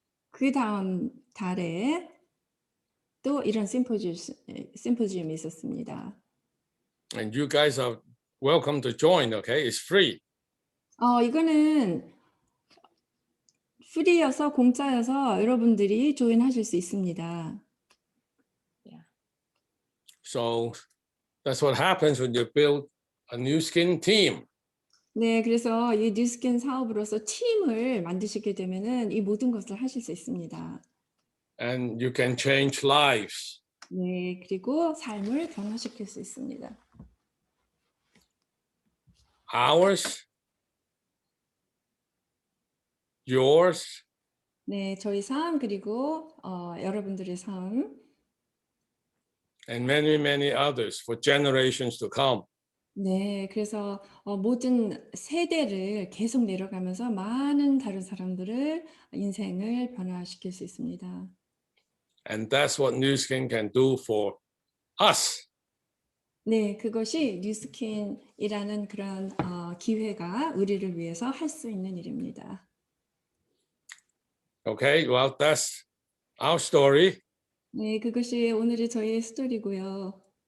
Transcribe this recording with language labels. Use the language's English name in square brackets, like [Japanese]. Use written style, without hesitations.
[Korean] 그 다음 달에 또 이런 심포지엄이 있었습니다. [English] And you guys are welcome to join, okay? It's free. [Korean] 이거는 프리여서 공짜여서 여러분들이 조인하실 수 있습니다. [English] So that's what happens when you build a new skin team. [Korean] 네, 그래서 이 뉴스킨 사업으로서 팀을 만드시게 되면은 이 모든 것을 하실 수 있습니다. [English] And you can change lives. [Korean] 네, 그리고 삶을 변화시킬 수 있습니다. [English] Ours, yours, [Korean] 네, 저희 삶 그리고 여러분들의 삶, [English] and many, many others for generations to come. [Korean] 네, 그래서 모든 세대를 계속 내려가면서 많은 다른 사람들을 인생을 변화시킬 수 있습니다. [English] And that's what New Skin can do for us. [Korean] 네, 그것이 뉴스킨이라는 그런 기회가 우리를 위해서 할 수 있는 일입니다. [English] Okay, well, that's our story. [Korean] 네, 그것이 오늘의 저희의 스토리고요.